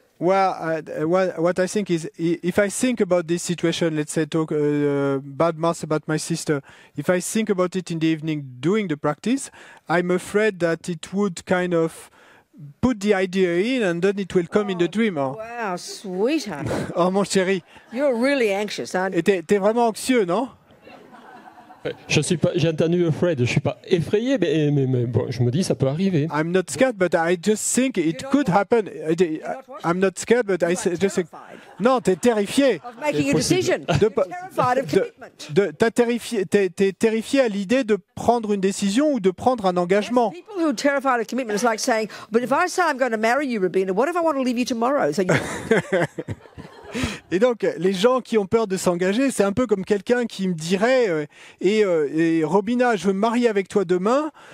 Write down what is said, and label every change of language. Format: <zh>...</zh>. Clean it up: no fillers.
<en>Well, what I think is, if I think about this situation, let's say talk bad mouth about my sister, if I think about it in the evening doing the practice, I'm afraid that it would kind of put the idea in and then it will come in the dream. Oh. Wow, sweetheart.</en> <fr>Oh mon chéri.</fr> <en>You're really anxious, aren't you?</en> <fr>Et t'es vraiment anxieux, non? Je suis pas, j'ai entendu afraid, je suis pas effrayé, mais bon, je me dis ça peut arriver.</fr> <en>I'm not scared, but I just think it could happen. I'm not scared, but I just think.</en> <fr>Non, t'es terrifié.</fr> <en>Of making a decision. Terrified of commitment.</en> <fr>T'es terrifié à l'idée de prendre une décision ou de prendre un engagement.</fr> <en>People who are terrified of commitment is like saying, "But if I say I'm going to marry you, Rabina, what if I want to leave you tomorrow?" So</en> <fr>Et donc, les gens qui ont peur de s'engager, c'est un peu comme quelqu'un qui me dirait et Robina, je veux me marier avec toi demain.</fr>